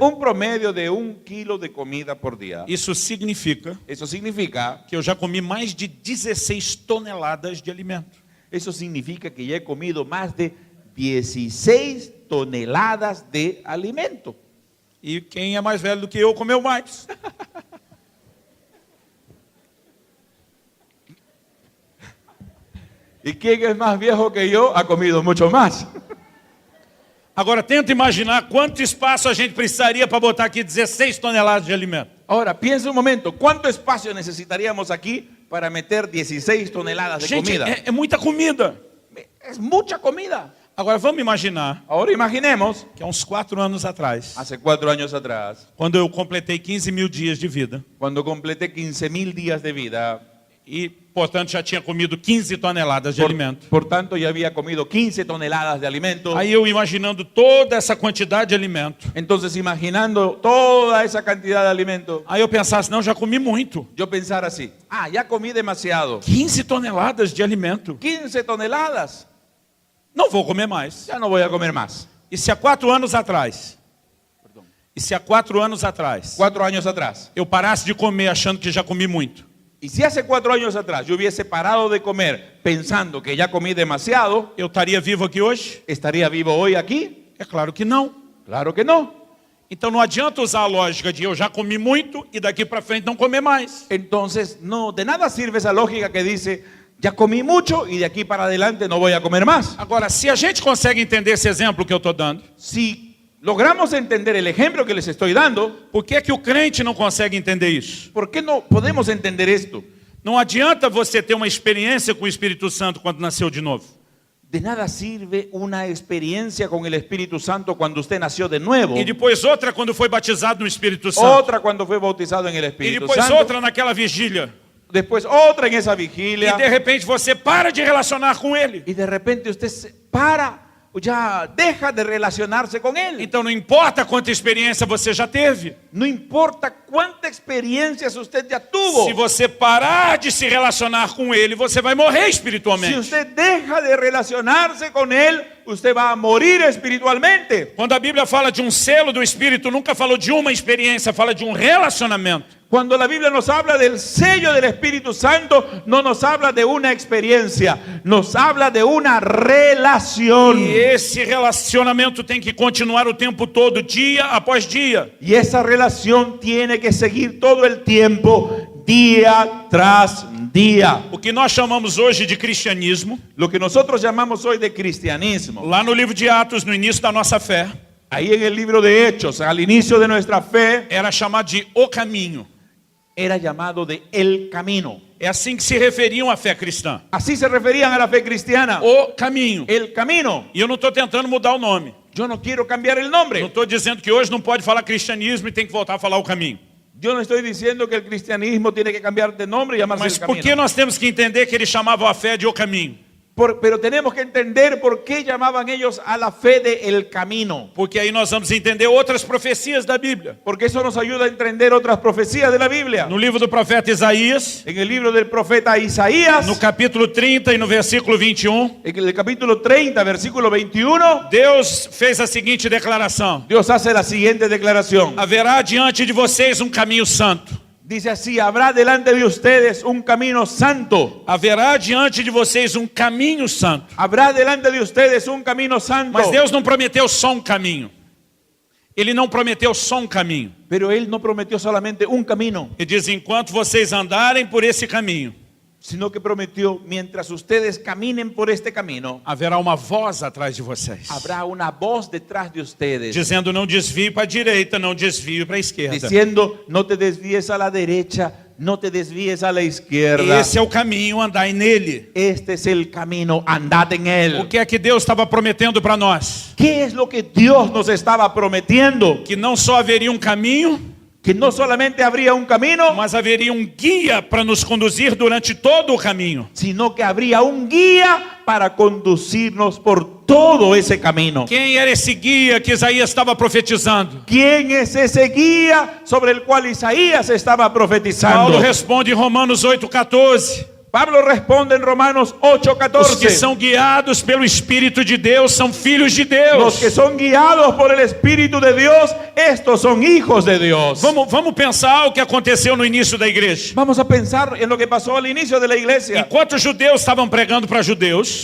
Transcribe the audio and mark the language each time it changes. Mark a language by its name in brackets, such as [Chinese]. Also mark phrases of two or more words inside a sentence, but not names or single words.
[Spanish] un promedio de 1 kilo de comida por día. [Portuguese] Isso significa [Spanish] Eso significa [Portuguese] que eu já comi mais de 16 toneladas de alimento. [Spanish] que ya he comido más de 16 toneladas de alimento. [Portuguese] E quem é mais velho do que eu comeu mais. [Spanish] Y quien es más viejo que yo ha comido mucho más. [Portuguese] Agora tenta imaginar quanto espaço a gente precisaria para botar aqui 16 toneladas de alimento. [Spanish] Ahora, piensa un momento, ¿cuánto espacio necesitaríamos aquí para meter 16 toneladas de [Portuguese] Gente, [Spanish] comida? [Portuguese] é muita comida. [Spanish] Es mucha comida. [Portuguese] Agora vamos imaginar [Spanish] Ahora imaginemos, [Portuguese] que há uns 4 anos atrás, [Spanish] hace 4 años atrás, [Portuguese] quando eu completei 15 mil dias de vida, [Spanish] cuando completé 15.000 días de vida, [Portuguese] e portanto já tinha comido 15 toneladas de alimento. [Spanish] por tanto ya había comido 15 toneladas de alimento. [Portuguese] Aí eu imaginando toda essa quantidade de alimento, [Spanish] Entonces, imaginando toda esa cantidad de alimento, [Portuguese] aí eu pensasse, não, já comi muito. [Spanish] yo pensar así, ya comí demasiado. [Portuguese] 15 toneladas de alimento. [Spanish] 15 toneladas, [Portuguese] Não vou comer mais. [Spanish] ya no voy a comer más. [Portuguese] E se há 4 anos atrás, 4 [Spanish] años atrás, [Portuguese] eu parasse de comer achando que já comi muito, [Spanish] y si hace 4 años atrás yo hubiese parado de comer pensando que ya comí demasiado, [Portuguese] eu estaria vivo aqui hoje? [Spanish] ¿estaría vivo hoy aquí? [Portuguese] É claro que não. [Spanish] Claro que no. [Portuguese] Então não adianta usar a lógica de eu já comi muito e daqui para frente não comer mais. [Spanish] Entonces, no, de nada sirve esa lógica que dice, ya comí mucho y de aquí para adelante no voy a comer más. [Portuguese] Agora, se a gente consegue entender esse exemplo que eu estou dando, [Spanish] Si logramos entender el ejemplo que les estoy dando, [Portuguese] por que que o crente não consegue entender isso? [Spanish] ¿por qué no podemos entender esto? [Portuguese] Não adianta você ter uma experiência com o Espírito Santo quando nasceu de novo. [Spanish] De nada sirve una experiencia con el Espíritu Santo cuando usted nació de nuevo. [Portuguese] E depois outra quando foi batizado no Espírito Santo. [Spanish] Otra cuando fue bautizado en el [Portuguese] E [Spanish] Espíritu [Portuguese] depois [Spanish] Santo. [Portuguese] outra naquela vigília. [Spanish] Después otra en esa [Portuguese] E [Spanish] vigilia. [Portuguese] de repente você para de relacionar com Ele. [Spanish] Y de repente usted se para, ya deja de relacionarse con Él. [Portuguese] Então não importa quanta experiência você já teve. [Spanish] No importa cuánta experiencias usted ya tuvo. [Portuguese] Se você parar de se relacionar com Ele, você vai morrer [Spanish] Si [Portuguese] espiritualmente. [Spanish] usted deja de relacionarse con Él, usted va a morir espiritualmente. [Portuguese] Quando a Bíblia fala de um selo do Espírito, nunca falou de uma experiência, fala de um relacionamento. [Spanish] Cuando la Biblia nos habla del sello del Espíritu Santo, no nos habla de una experiencia, nos habla de una relación. [Portuguese] E esse relacionamento tem que continuar o tempo todo, dia após dia. [Spanish] Y esa relación tiene que seguir todo el tiempo, día tras día. [Portuguese] O que nós chamamos hoje de cristianismo, [Spanish] Lo que nosotros llamamos hoy de cristianismo, [Portuguese] lá no livro de Atos, no início da nossa fé, [Spanish] ahí en el libro de Hechos, al inicio de nuestra fe, [Portuguese] era chamado de o caminho. [Spanish] era llamado de el camino. [Portuguese] É assim que se referiam à fé cristã. [Spanish] Así se referían a la fe cristiana. [Portuguese] O caminho. [Spanish] El camino. [Portuguese] E eu não estou tentando mudar o nome. [Spanish] Yo no quiero cambiar el [Portuguese] Não [Spanish] nombre. [Portuguese] estou dizendo que hoje não pode falar cristianismo e tem que voltar a falar o caminho. [Spanish] Yo no estoy diciendo que el cristianismo tiene que cambiar de nombre y llamarse [Portuguese] Mas [Spanish] el [Portuguese] por que [Spanish] camino. [Portuguese] nós temos que entender que eles chamavam a fé de o caminho? [Spanish] Pero tenemos que entender por qué llamaban ellos a la fe de el camino. [Portuguese] Porque aí nós vamos entender outras profecias da Bíblia. [Spanish] Porque eso nos ayuda a entender otras profecías de la Biblia. [Portuguese] No livro do profeta Isaías, [Spanish] En el libro del profeta Isaías, [Portuguese] no capítulo 30 e no versículo 21, [Spanish] en el capítulo 30, versículo 21, [Portuguese] Deus fez a seguinte declaração: [Spanish] Dios hace la siguiente declaración. [Portuguese] haverá diante de vocês um caminho santo. [Spanish] Dice así: habrá delante de ustedes un camino santo. [Portuguese] Haverá diante de vocês um caminho santo. [Spanish] Habrá delante de ustedes un camino santo. [Portuguese] Mas Deus não prometeu só um caminho. Ele não prometeu só um caminho. [Spanish] Pero Él no prometió solamente un camino, [Portuguese] Ele diz: enquanto vocês andarem por esse caminho, [Spanish] sino que prometió: mientras ustedes caminen por este camino, [Portuguese] haverá uma voz atrás de vocês, [Spanish] habrá una voz detrás de ustedes, [Portuguese] dizendo: não desvie para a direita, não desvie para a esquerda. [Spanish] diciendo: no te desvíes a la derecha, no te desvíes a la izquierda. [Portuguese] Esse é o caminho, andai nele. [Spanish] Este es el camino, andad en [Portuguese] O [Spanish] él. [Portuguese] que é que Deus estava prometendo para nós? [Spanish] ¿Qué es lo que Dios nos estaba prometiendo? [Portuguese] Que não só haveria um caminho, [Spanish] Que no solamente habría un camino, [Portuguese] mas haveria um guia para nos conduzir durante todo o caminho. [Spanish] sino que habría un guía para conducirnos por todo ese camino. [Portuguese] Quem era esse guia que Isaías estava profetizando? [Spanish] ¿Quién es ese guía sobre el cual Isaías estaba profetizando? [Portuguese] Paulo responde em Romanos 8,14. [Spanish] Pablo responde en Romanos [Portuguese] Os que [Spanish] 8:14. [Portuguese] são guiados pelo Espírito de Deus são filhos de [Spanish] Los [Portuguese] Deus. [Spanish] que son guiados por el Espíritu de Dios, estos son hijos de Dios. [Portuguese] Vamos pensar o que aconteceu no início da igreja. [Spanish] Vamos a pensar en lo que pasó al inicio de la iglesia. [Portuguese] Enquanto os judeus estavam pregando para judeus,